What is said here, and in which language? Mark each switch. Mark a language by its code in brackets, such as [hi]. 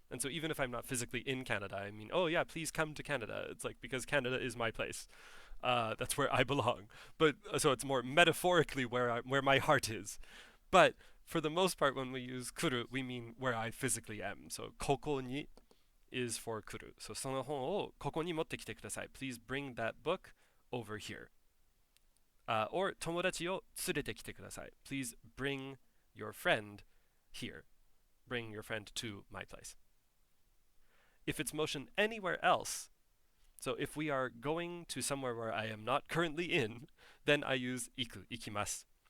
[en] And so even if I'm not physically in Canada, I mean, oh yeah, please come to Canada. It's like because Canada is my place. That's where I belong. But so it's more metaphorically where my heart is. But for the most part, when we use kuru, we mean where I physically am. So koko ni is for kuru. [ja] So その本をここに持ってきてください. [en] Please bring that book over here. Or [ja] 友達を連れてきてください. [en] Please bring your friend here. bring your friend to my place. If it's motion anywhere else, so if we are going to somewhere where I am not currently in, then I use iku, ikimasu.